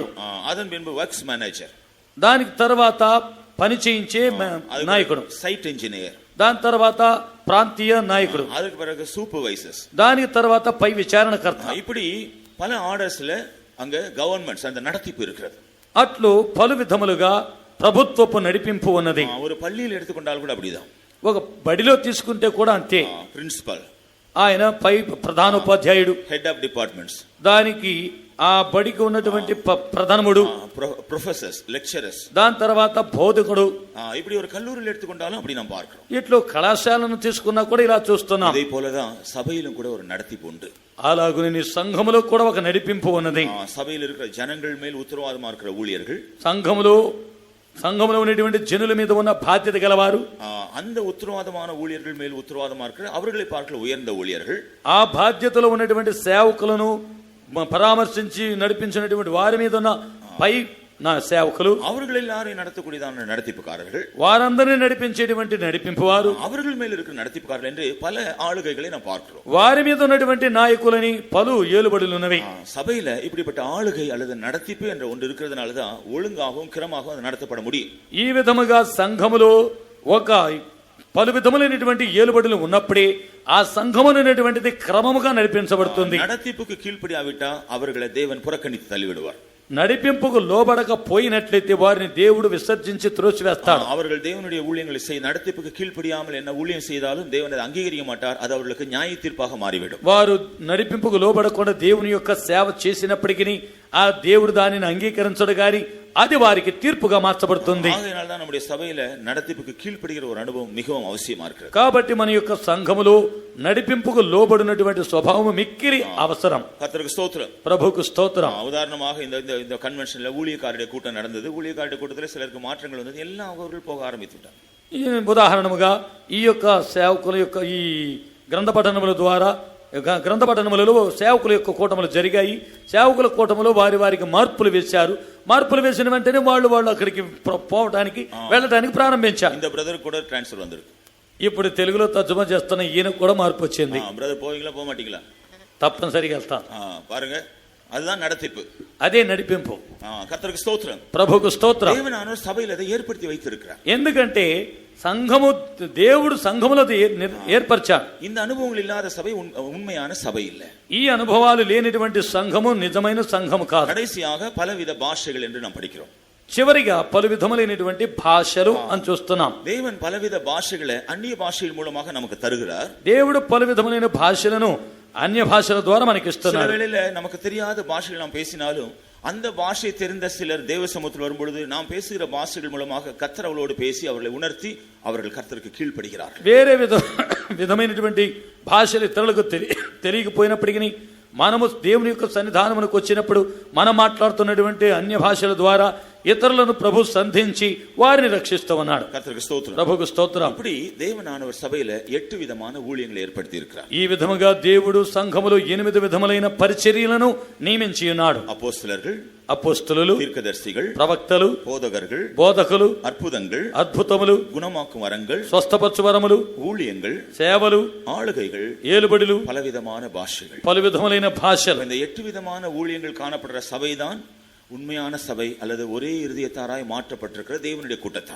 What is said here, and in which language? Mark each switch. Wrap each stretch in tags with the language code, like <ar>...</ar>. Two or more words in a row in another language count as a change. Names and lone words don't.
<ta>அதன் பின்பு</ta> <en>works manager,</en> <te>దానికి తర్వాత పని చేయించే నాయకుడు,</te> <en>site engineer,</en> <te>దాని తర్వాత ప్రాంతీయ నాయకుడు,</te> <ta>அதுக்கு பிறகு சூப்பர்வைசர்ஸ்,</ta> <te>దానికి తర్వాత పై విచారణకర్త.</te> <ta>இப்படி பல ஆர்டர்ஸ்ல அங்க கவர்மெண்ட்ஸ் அந்த நடத்திப்பு இருக்கிறது.</ta> <te>అట్లు పలు విధములుగా ప్రభుత్వపు నడిపింపు ఉన్నది.</te> <ta>ஒரு பள்ளியில் எடுத்துக்கொண்டால் கூட அப்படிதான்.</ta> <te>ఒక బడిలో తీసుకుంటే కూడా అంతే. ప్రిన్సిపల్ ఆయన పై ప్రధానోపాధ్యాయుడు,</te> <en>head of departments,</en> <te>దానికి ఆ బడికి ఉన్నటువంటి ప్రధానముడు,</te> <en>professors, lecturers,</en> <te>దాని తర్వాత బోధకుడు.</te> <ta>இப்படி ஒரு கல்லூரியில் எடுத்துக்கொண்டாலும் அப்படி நாம் பார்க்கிறோம்.</ta> <te>ఇట్లో కళాశాలను తీసుకున్నా కూడా ఇలా చూస్తున్నాం.</te> <ta>அதே போலதான் சபையிலும் கூட ஒரு நடத்திப்பு உண்டு.</ta> <te>అలాగునే నీ సంఘములో కూడా ఒక నడిపింపు ఉన్నది.</te> <ta>సభையில் இருக்கிற జనங்கள் மேல் உத்தரவாதமா இருக்கிற ஊழியர்கள்,</ta> <te>సంఘములో ఉన్నటువంటి జనుల మీద ఉన్న బాధ్యత గలవారు,</te> <ta>அந்த உத்தரவாதமான ஊழியர்கள் மேல் உத்தரவாதமா இருக்கிற அவர்களை பார்க்க உயர்ந்த ஊழியர்கள்,</ta> <te>ఆ బాధ్యతలో ఉన్నటువంటి సేవకులను పరామర్శించి నడిపించినటువంటి వారి మీద ఉన్న పై సేవకులు,</te> <ta>அவர்கள் எல்லாரையும் நடத்தக்கூடியதான நடத்திப்புக்காரர்கள்,</ta> <te>వారందరినీ నడిపించేటువంటి నడిపింపు వారు,</te> <ta>அவர்கள் மேல் இருக்கிற நடத்திப்புக்காரர்கள் என்று பல ஆளுகைகளை நாம் பார்க்கிறோம்.</ta> <te>వారి మీద ఉన్నటువంటి నాయకులని పలు ఏలుబడులు ఉన్నవి.</te> <ta>சபையில இப்படிப்பட்ட ஆளுகை அல்லது நடத்திப்பு என்ற ஒன்று இருக்கிறதுனாலதான் ஒழுங்காகவும் கிரமாகவும் அது நடத்தப்பட முடியும்.</ta> <te>ఈ విధముగా సంఘములో ఒక పలు విధములైనటువంటి ఏలుబడులు ఉన్నప్పుడే ఆ సంఘమునటువంటిది క్రమముగా నడిపించబడుతుంది.</te> <ta>நடத்திப்புக்கு கீழ்ப்படியாவிட்டா அவர்களை தேவன் புறக்கணித்து தள்ளிவிடுவார்.</ta> <te>నడిపింపుకు లోబడకపోయినట్లయితే వారిని దేవుడు విసర్జించి త్రోసివేస్తాడు.</te> <ta>அவர்கள் தேவனுடைய ஊழியங்களை செய்ய நடத்திப்புக்கு கீழ்ப்படியாமல் என்ன ஊழியம் செய்தாலும் தேவன் அதை அங்கீகரிக்க மாட்டார். அது அவர்களுக்கு நியாய தீர்ப்பாக மாறிவிடும்.</ta> <te>వారు నడిపింపుకు లోబడకుండా దేవుని యొక్క సేవ చేసినప్పటికీ ఆ దేవుడు దానిని అంగీకరించడు గాని అది వారికి తీర్పుగా మార్చబడుతుంది.</te> <ta>ஆகையினால்தான் நம்முடைய சபையில நடத்திப்புக்கு கீழ்ப்படுகிற ஒரு அனுபவம் மிகவும் அவசியமா இருக்கிறது.</ta> <te>కాబట్టి మన యొక్క సంఘములో నడిపింపుకు లోబడినటువంటి స్వభావం మిక్కిలి అవసరం.</te> <ta>கர்த்தருக்கு ஸ்தோத்திரம்.</ta> <te>ప్రభువుకు స్తోత్రం.</te> <ta>உதாரணமாக இந்த கன்வென்ஷன்ல ஊழியக்காரருடைய கூட்டம் நடந்தது. ஊழியக்காரருடைய கூட்டத்தில் சிலருக்கு மாற்றங்கள் வந்தது. எல்லாம் அவர்கள் போக ஆரம்பித்துட்டாங்க.</ta> <te>ఉదాహరణముగా ఈ యొక్క సేవకుల యొక్క ఈ గ్రంథ పఠనముల ద్వారా గ్రంథ పఠనములలో సేవకుల యొక్క కూటములు జరిగాయి. సేవకుల కూటములో వారికి మార్పులు వేశారు. మార్పులు వేసిన వెంటనే వాళ్ళు అక్కడికి పోవడానికి వెళ్ళడానికి ప్రారంభించారు.</te> <ta>இந்த பிரதர் கூட ட்ரான்ஸ்ஃபர் வந்திருக்கு.</ta> <te>ఇప్పుడు తెలుగులో తర్జుమా చేస్తున్న ఈయన కూడా మార్పు వచ్చింది.</te> <ta>பிரதர் போவீங்களா போக மாட்டீங்களா?</ta> <te>తప్పనిసరిగా వెళ్తాను.</te> <ta>பாருங்க, அதுதான் நடத்திப்பு,</ta> <te>అదే నడిపింపు.</te> <ta>கர்த்தருக்கு ஸ்தோத்திரம்.</ta> <te>ప్రభువుకు స్తోత్రం.</te> <ta>தேவனானவர் சபையில் அதை ஏற்படுத்தி வைத்திருக்கிறார்.</ta> <te>ఎందుకంటే దేవుడు సంఘములో ఏర్పరిచాడు.</te> <ta>இந்த అனுభవங்கள் இல்லாத சபை உண்மையான சபை இல்ல.</ta> <te>ఈ అనుభవాలు లేనిటువంటి సంఘము నిజమైన సంఘము కాదు.</te> <ta>கடைசியாக பலவித பாஷைகள் என்று நாம் படிக்கிறோம்.</ta> <te>చివరిగా పలు విధములైనటువంటి భాషలు అని చూస్తున్నాం.</te> <ta>தேவன் பலவித பாஷைகளை அந்நிய பாஷைகள் மூலமாக நமக்கு தருகிறார்.</ta> <te>దేవుడు పలు విధములైన భాషలను అన్య భాషల ద్వారా మనకి</te> <ta>சில</ta> <te>ఇస్తున్నాడు.</te> <ta>வேளையில நமக்கு தெரியாத பாஷைகள் நாம் பேசினாலும் அந்த பாஷை தெரிந்த சிலர் தேவ சமூகத்தில் வரும்பொழுது நாம் பேசுகிற பாஷைகள் மூலமாக கர்த்தர் அவளோடு பேசி அவர்களை உணர்த்தி அவர்கள் கர்த்தருக்கு கீழ்ப்படுகிறார்கள்.</ta> <te>వేరే విధమైనటువంటి భాషలు ఇతరులకు తెలియకపోయినప్పటికీ మనము దేవుని యొక్క సన్నిధానమునకు వచ్చినప్పుడు మనం మాట్లాడుతున్నటువంటి అన్య భాషల ద్వారా ఇతరులను ప్రభు సంధించి వారిని రక్షిస్తూ ఉన్నాడు.</te> <ta>கர்த்தருக்கு ஸ்தோத்திரம்.</ta> <te>ప్రభుకు స్తోత్రం.</te> <ta>அப்படி தேவனானவர் சபையில 8 விதமான ஊழியங்களை ஏற்படுத்தி இருக்கிறார்.</ta> <te>ఈ విధముగా దేవుడు సంఘములో 8 విధములైన పరిచర్యలను నియమించి ఉన్నాడు.</te> <ta>அப்போஸ்தலர்கள்,</ta> <te>అపోస్తలులు,</te> <ta>தீர்க்கதரிசிகள்,</ta> <te>ప్రవక్తలు,</te> <ta>போதகர்கள்,</ta> <te>బోధకులు,</te> <ta>அற்புதங்கள்,</ta> <te>అద్భుతములు,</te> <ta>குணமாக்கும் வரங்கள்,</ta> <te>స్వస్థపరచు వరములు,</te> <ta>ஊழியங்கள்,</ta> <te>సేవలు,</te> <ta>ஆளுகைகள்,</ta> <te>ఏలుబడులు,</te> <ta>பலவிதமான பாஷைகள்.</ta> <te>పలు విధములైన భాషలు.</te> <ta>இந்த 8 விதமான ஊழியங்கள் காணப்படுற சபைதான் உண்மையான சபை அல்லது ஒரே இருதயத்தாராய் மாற்றப்பட்டிருக்கிற தேவனுடைய கூட்டத்தார்.</ta>